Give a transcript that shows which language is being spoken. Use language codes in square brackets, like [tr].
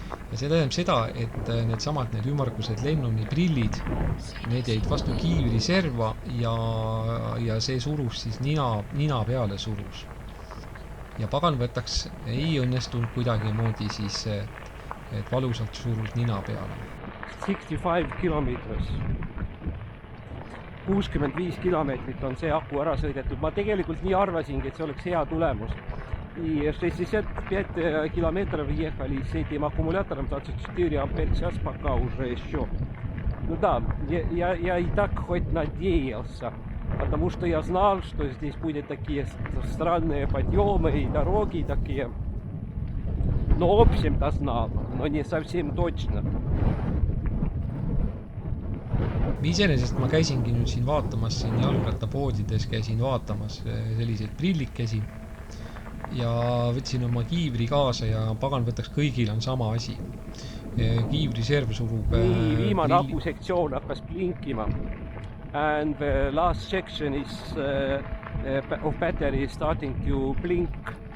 [et] Ja see tähendab seda, et need ümmargused Lennoni prillid, need jäid vastu kiivri serva ja see surus siis nina peale surus. Ja pagan võtaks ei õnnestunud kuidagi moodi siis, et valusalt surus nina peale. 65 kilomeetris. 65 kilomeetrit on see aku ära sõidetud. Ma tegelikult nii arvasingi, et see oleks hea tulemus. [ru] И 65 километров ехали с этим аккумулятором 24 ампер в час пока уже еще. Ну да, я и так хоть надеялся, потому что я знал, что здесь будут такие странные подъемы и дороги такие. Но в общем-то знал, но не совсем точно. [et] Iseenesest ma käisingi nüüd siin vaatamas, siin jalgrattapoodides käisin vaatamas selliseid prillikesi ja võtsin oma kiivri kaasa ja pagan võtaks kõigil on sama asi. Kiivri serv surub... Viimane akusektsioon hakkas blinkima. [en] And the last section is of battery starting to blink.